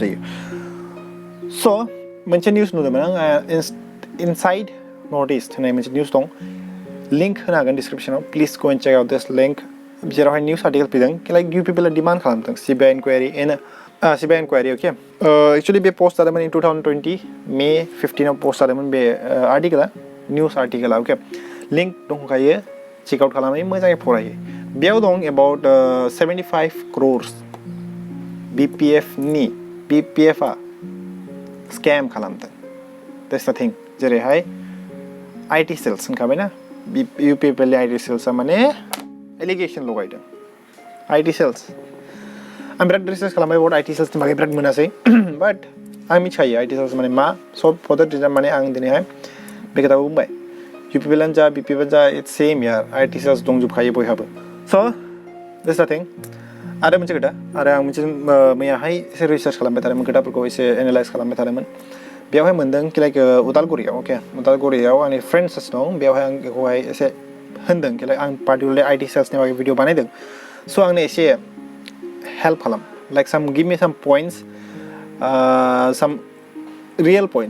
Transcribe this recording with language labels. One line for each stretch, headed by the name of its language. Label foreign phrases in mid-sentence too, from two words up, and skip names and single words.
Bodo: जायो स' मोनसे निउस नुदोंमोन आं इनसाइड नर्थ इस्ट होननाय मोनसे निउस दं लिंक होनो हागोन डिसक्रिपसनाव
English: please go and check out this link
Bodo: जेरावहाय
English: news article
Bodo: फैदों लाइक इउपिपिएलआ डिमान्ड खालामदों
English: CBI inquiry CBI inquiry
Bodo: अके एक्चुअलि बे पोस्ट जादोंमोन
English: in 2020 May 15
Bodo: पोस्ट जादोंमोन बे आर्टिकेला निउस आर्टिकेला अके लिंक दंखायो
English: check out
Bodo: खालामै मोजाङै फरायो बेयाव दं
English: about 75 crores
Bodo: बिपिएफआ स्केम खालामदों
English: that's the thing
Bodo: जेरैहाय
English: IT cells
Bodo: होनखाबायना इउपिपिएलनि
English: IT cells
Bodo: माने एलिगेसन लगायदों
English: IT cells
Bodo: आं बिराद रिसार्च खालामबाय
English: about IT cells
Bodo: बागै बिराद मोनासै बाट आं मिथिखायो
English: IT cells
Bodo: माने मा सब
English: for that reason
Bodo: माने आं दिनैहाय बे खोथाखौ बुंबाय इउपिपिएलआनो जा बिपिएफआनो जा
English: it's same yaar IT cells
Bodo: दंजोबखायो बयहाबो स'
English: that's the thing
Bodo: आरो मोनसे खोथा आरो आं मोनसे मैयाहाय एसे रिसार्च खालामबाय थादोंमोन खोथाफोरखौ एसे एनालाइज खालामबाय थादोंमोन बेवहाय मोनदों कि लाइक उदालगुरियाव आंनि फ्रेन्ड्स दं बेवहाय आं बेखौहाय एसे होनदों कि लाइक आं
English: particularly IT cells
Bodo: बागै भिडिअ बानायदों स' आंनो एसे हेल्प खालाम
English: like some give me some points some real points